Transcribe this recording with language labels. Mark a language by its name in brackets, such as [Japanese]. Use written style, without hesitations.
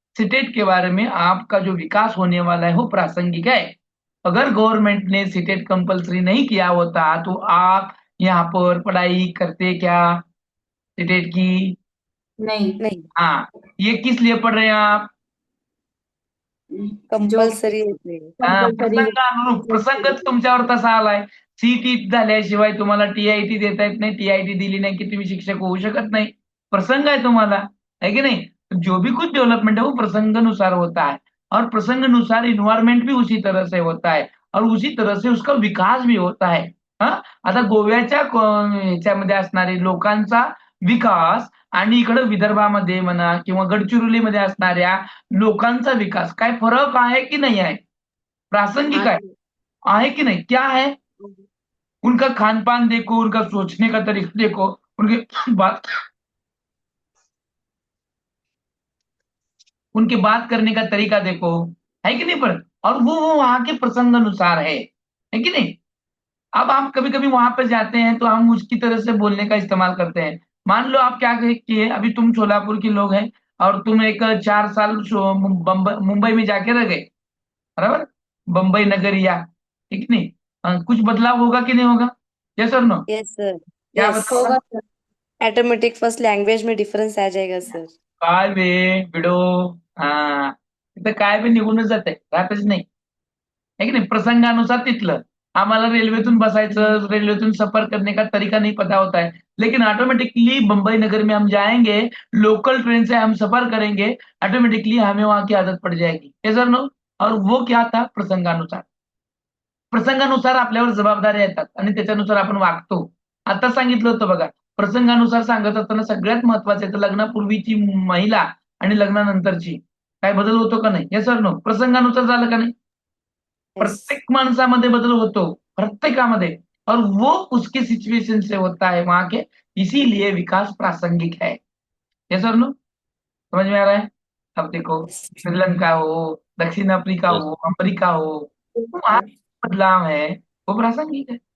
[Hindi] CTET के बारे में आपका जो विकास होने वाला है वो प्रासंगिक है. अगर गवर्नमेंट ने सीटेट कंपलसरी नहीं किया होता तो आप यहाँ पर पढ़ाई करते क्या सीटेट की? नहीं. नहीं. हाँ, ये किस लिए पढ़ रहे हैं आप? कंपल्सरी प्रसंगानुरूप. [Marathi] प्रसंगच तुमच्यावर तसा आलाय. सीटी झाल्याशिवाय तुम्हाला टीआयटी देता येत नाही, टीआयटी दिली नाही की तुम्ही शिक्षक होऊ शकत नाही. प्रसंग आहे तुम्हाला, [Hindi] है कि नहीं? जो भी कुछ डेवलपमेंट है वो प्रसंगानुसार होता है, और प्रसंगानुसार इन्वायरमेंट भी उसी तरह से होता है, और उसी तरह से उसका विकास भी होता है. [Marathi] आता गोव्याच्या ह्याच्यामध्ये असणारे लोकांचा विकास आणि इकडं विदर्भामध्ये म्हणा किंवा गडचिरोलीमध्ये असणाऱ्या लोकांचा विकास, काय फरक आहे की नाही आहे? प्रासंगिक आहे की [Hindi] नहीं? क्या है? उनका खान पान देखो, उनका सोचने का तरीका देखो, उनके बात करने का तरीका देखो, है कि नहीं? पर और वो वहां के प्रसंग अनुसार है कि नहीं? अब हम कभी कभी वहां पर जाते हैं तो हम उसकी तरह से बोलने का इस्तेमाल करते हैं। मान लो आप क्या किए, अभी तुम सोलापुर के लोग हैं और तुम एक 4 साल मुंबई में जाके रह गए, बराबर, बम्बई नगरिया, ठीक नहीं? कुछ बदलाव होगा कि नहीं होगा? [English] Yes और no? Yes sir. [Hindi] क्या [English] yes, [Hindi] बदलाव होगा होगा? सर। ऑटोमेटिक फर्स्ट लैंग्वेज में डिफरन्स आ जाएगा सर। [Marathi] काय बे बिडो, हा, तिथं काय बे निघूनच जाते, राहतच नाही, [Hindi] है कि नहीं? [Marathi] प्रसंगानुसार तिथलं आम्हाला रेल्वेतून बसायचं, [Hindi] रेल्वेतून सफर करने का तरीका नहीं पता होता है, लेकिन ऑटोमेटिकली बंबई नगर में हम जाएंगे, लोकल ट्रेन से हम सफर करेंगे, ऑटोमेटिकली हमें वहां की आदत पड़ जाएगी। यस और नो? और वो क्या था? प्रसंगानुसार। [Marathi] प्रसंगानुसार आपल्यावर जबाबदाऱ्या येतात आणि त्याच्यानुसार आपण वागतो। आता सांगितलं होतं बघा, प्रसंगानुसार सांगत असताना सगळ्यात महत्वाचं आहे तर लग्नापूर्वीची महिला आणि लग्नानंतरची काय बदल होतो का नाही? येस और नो? प्रसंगानुसार झालं का नाही? [English] Yes. [Marathi] प्रत्येक माणसामध्ये बदल होतो, प्रत्येकामध्ये, [Hindi] और वो उसके सिचुएशन से होता है वहां के, इसीलिए विकास प्रासंगिक है। यस और नो? समझ में आ रहा है? अब देखो, श्रीलंका हो, दक्षिण अफ्रीका हो, अमेरिका हो, वहां बदलाव है, वो प्रासंगिक है।